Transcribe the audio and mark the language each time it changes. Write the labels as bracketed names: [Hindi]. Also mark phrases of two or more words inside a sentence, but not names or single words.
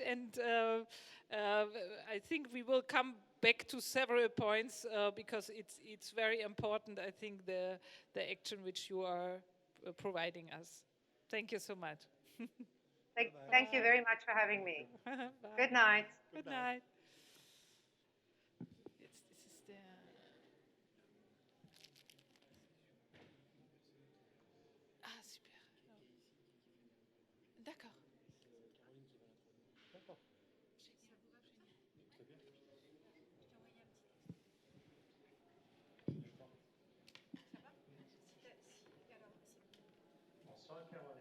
[English] And I think we will come back to several points because it's very important, I think, the action which you are providing us. Thank you so much. Thank you very much for having me. Good night. Good night. [German] Jetzt ist es der... Ah, super. [French] D'accord. Bonsoir Caroline.